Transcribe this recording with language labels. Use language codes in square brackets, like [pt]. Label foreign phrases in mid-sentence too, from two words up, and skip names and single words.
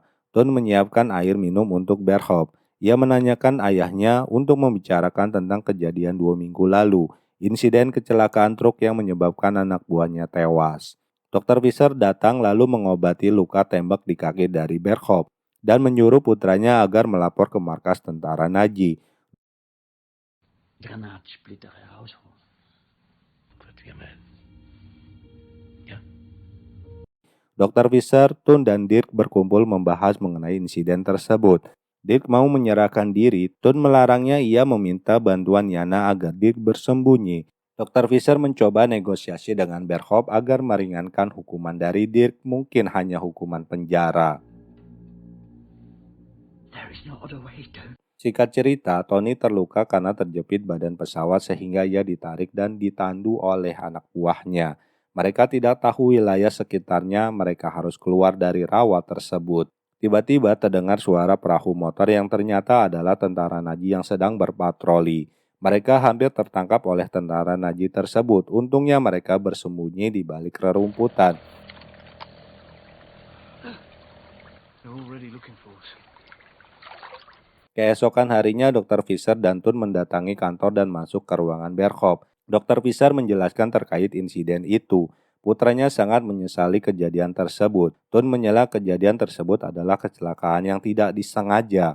[id] Thun menyiapkan air minum untuk Berghoff. Ia menanyakan ayahnya untuk membicarakan tentang kejadian 2 minggu lalu. Insiden kecelakaan truk yang menyebabkan anak buahnya tewas. Dr. Fisher datang lalu mengobati luka tembak di kaki dari Berghoff dan menyuruh putranya agar melapor ke markas tentara Nazi. [de] Granatsplitter herausholen. Gut, wir melden. Ja. [id] Dr. Fisher, Thun, dan Dirk berkumpul membahas mengenai insiden tersebut. Dirk mau menyerahkan diri. Thun melarangnya. Ia meminta bantuan Yana agar Dirk bersembunyi. Dr. Fisher mencoba negosiasi dengan Berghoff agar meringankan hukuman dari Dirk, mungkin hanya hukuman penjara. [en] There is no other way, dude. [id] Singkat cerita, Tony terluka karena terjepit badan pesawat sehingga ia ditarik dan ditandu oleh anak buahnya. Mereka tidak tahu wilayah sekitarnya. Mereka harus keluar dari rawa tersebut. Tiba-tiba terdengar suara perahu motor yang ternyata adalah tentara Nazi yang sedang berpatroli. Mereka hampir tertangkap oleh tentara Nazi tersebut. Untungnya mereka bersembunyi di balik rerumputan. [en] They're already looking for us. [id] Keesokan harinya, Dr. Fisher dan Thun mendatangi kantor dan masuk ke ruangan Berghoff. Dr. Fisher menjelaskan terkait insiden itu. Putranya sangat menyesali kejadian tersebut. Thun menyela kejadian tersebut adalah kecelakaan yang tidak disengaja.